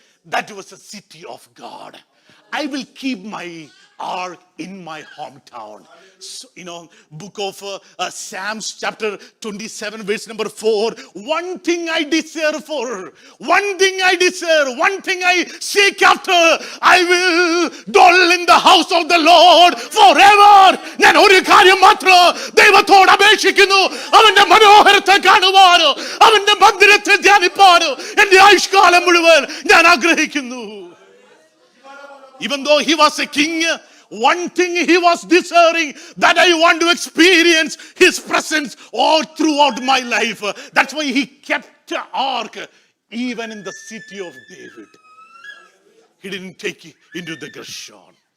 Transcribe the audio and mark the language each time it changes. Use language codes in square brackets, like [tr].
[en] That was a city of God. I will keep my ark in my hometown. So, book of Psalms chapter 27 verse number 4. One thing I desire for, one thing I desire, one thing I seek after, I will dwell in the house of the Lord forever. [ml] ഞാൻ ഒരു കാര്യം മാത്രം ദൈവത്തോട് അപേക്ഷിക്കുന്നു, അവന്റെ മനോഹരത്തെ കാണുവാനോ അവന്റെ മന്ദിരത്തെ ധ്യാനിപ്പാനോ എന്റെ ആയുഷ്കാലം മുഴുവൻ ഞാൻ ആഗ്രഹിക്കുന്നു. [en] Even though he was a king, one thing he was desiring, that I want to experience his presence all throughout my life. That's why he kept the ark even in the city of David. He didn't take it into the Gershon.